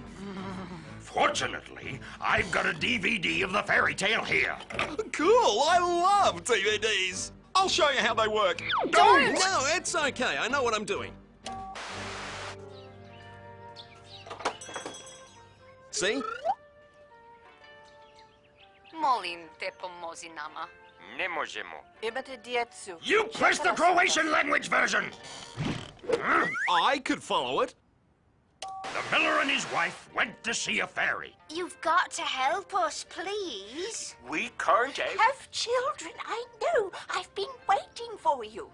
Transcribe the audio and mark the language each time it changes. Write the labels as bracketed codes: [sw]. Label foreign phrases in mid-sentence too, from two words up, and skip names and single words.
[en] Fortunately, I've got a DVD of the fairy tale here. Cool, I love DVDs. I'll show you how they work. Don't! No, it's okay. I know what I'm doing. See? [hr] Molim te pomozi nama. ne možemo. Imate djecu. [en] You press the Croatian language version. I could follow it. The miller and his wife went to see a fairy. You've got to help us, please. We can't Have children, I know. I've been waiting for you.